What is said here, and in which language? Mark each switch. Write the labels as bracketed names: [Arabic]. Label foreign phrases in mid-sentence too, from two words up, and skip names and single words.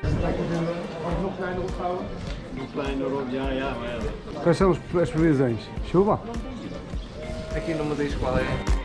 [Dutch] nog kleiner opvouwen? Nog kleiner op, ja, maar ja. [Portuguese] Quais são as previsões? Chuva? Aqui não me diz qual é.